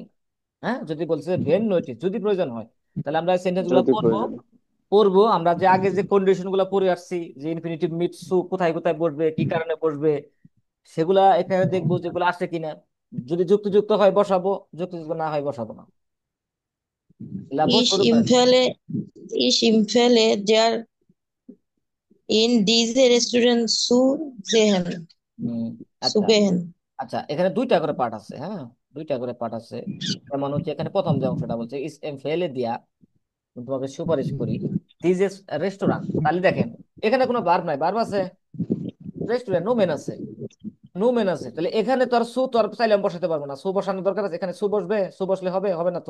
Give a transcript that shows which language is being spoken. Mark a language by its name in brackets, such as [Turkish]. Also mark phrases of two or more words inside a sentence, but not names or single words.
[Bangla] হ্যাঁ, যদি বলছে [German] wenn nötig [Bangla] যদি প্রয়োজন হয়, তাহলে আমরা সেন্টেন্স গুলো যদি পড়বো, প্রয়োজন। পড়বো আমরা যে আগে যে কন্ডিশন গুলো পড়ে আসছি যে [German] Infinitiv mit zu [Bangla] কোথায় কোথায় বসবে কি কারণে বসবে, সেগুলা এখানে দেখবো যেগুলো আসে কিনা, যদি যুক্তিযুক্ত হয় বসাবো, যুক্তিযুক্ত না হয় বসাবো না। লাভ [German] Ich [Bangla] শুরু করেন। [German] empfehle, ich empfehle der in diese Restaurant zu gehen. হম, Zu [Bangla] আচ্ছা [German] gehen. [Bangla] আচ্ছা, এখানে দুইটা করে পার্ট আছে, হ্যাঁ দুইটা করে পার্ট আছে। যেমন হচ্ছে এখানে প্রথম যে অংশটা বলছে ইস এম ফেলে দিয়া, তোমাকে সুপারিশ করি দিস ইজ রেস্টুরেন্ট, তাহলে দেখেন এখানে কোনো ভার্ব নাই, ভার্ব আছে রেস্টুরেন্ট, নোমেন আছে, নোমেন আছে, তাহলে এখানে তো আর সু তো আর চাইলে আমি বসাতে পারবো না, সু বসানোর দরকার আছে, এখানে সু বসবে, সু বসলে হবে, হবে না তো,